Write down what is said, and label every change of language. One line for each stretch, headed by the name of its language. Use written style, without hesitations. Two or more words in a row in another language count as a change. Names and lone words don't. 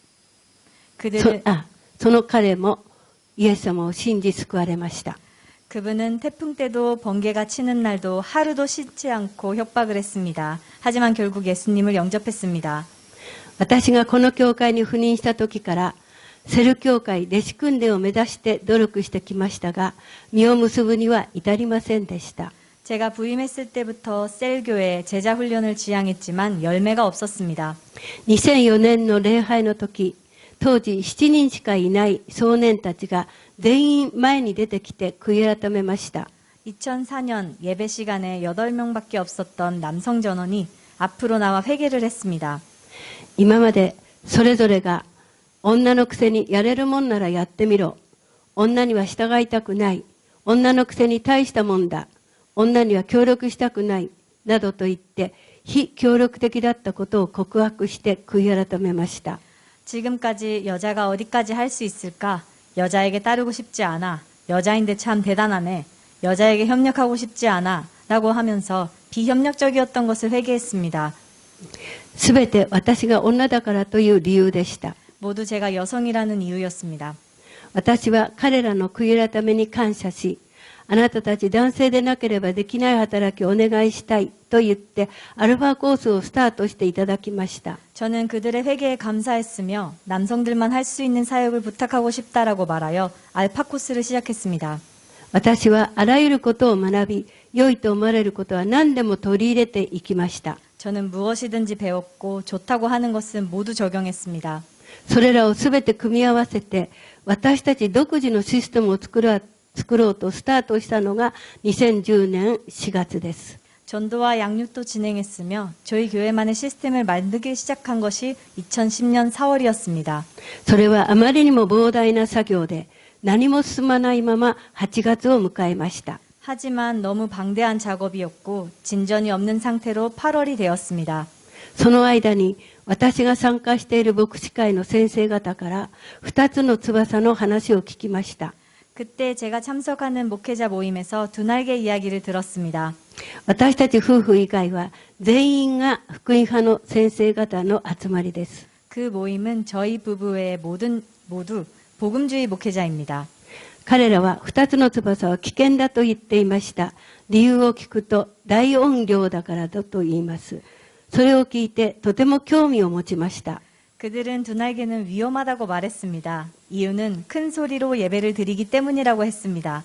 Korean: 그들은
Japanese: その彼もイエス様を信じ救われました。
Korean: 그분은 태풍 때도 번개가 치는 날도 하루도 쉬지 않고 협박을 했습니다. 하지만 결국 예수님을 영접했습니다.
Japanese: 私がこの教会に赴任した時からセル教会弟子訓練を目指して努力してきましたが、実を結ぶには至りませんでした。
Korean: 제가 부임했을 때부터 셀교회 제자 훈련을 지향했지만 열매가 없었습니다.
Japanese: 2004 年の礼拝の時、当時7人しかいない少年たちが全員前に出てきて悔い改めました。
Korean: 2004년 예배 시간에 8명밖에 없었던 남성 전원이 앞으로 나와 회개를 했습니다.
Japanese: 今までそれぞれが女のくせにやれるもんならやってみろ。女には従いたくない。女のくせに大したもんだ。女には協力したくない。などと言って非協力的だったことを告白して悔い改めました。
Korean: 지금까지 여자가 어디까지 할 수 있을까? 여자에게 따르고 싶지 않아. 여자인데 참 대단하네. 여자에게 협력하고 싶지 않아. 라고 하면서 비협력적이었던 것을 회개했습니다.
Japanese: すべて私が女だからという理由でした。
Korean: 모두 제가 여성이라는 이유였습니다.
Japanese: 私は彼らの悔い改めに感謝し、あなたたち男性でなければできない働きをお願いしたいと言ってアルファコースをスタートしていただきました。
Korean: 저는 그들의 회개에 감사했으며 남성들만 할 수 있는 사역을 부탁하고 싶다라고 말하여 알파 코스를 시작했습니다.
Japanese: 私はあらゆることを学び、良いと思われることは何でも取り入れていきました。
Korean: 저는 무엇이든지 배웠고 좋다고 하는 것은 모두 적용했습니다.
Japanese: それらをすべて組み合わせて、私たち独自のシステムを作ろうとスタートしたのが2010年4月です。
Korean: 전도와 양육도 진행했으며 저희 교회만의 시스템을 만들기 시작한 것이 2010년 4월이었습니다.
Japanese: それはあまりにも膨大な作業で、何も進まないまま8月を迎えました。
Korean: 하지만 너무 방대한 작업이었고 진전이 없는 상태로 8월이 되었습니다.
Japanese: その間に私が参加している牧師会の先生方から2つの翼の話を聞きました。
Korean: 그때 제가 참석하는 목회자 모임에서 두 날개 이야기를 들었습니다.
Japanese: 私たち夫婦以外は全員が福音派の先生方の集まりです。
Korean: 그 모임은 저희 부부 외에 모두 복음주의 목회자입니다.
Japanese: 彼らは2つの翼は危険だと言っていました。理由を聞くと大音量だからだと言います。それを聞いてとても興味を持ちました。
Korean: 그들은 두 날개는 위험하다고 말했습니다. 이유는 큰 소리로 예배를 드리기 때문이라고 했습니다.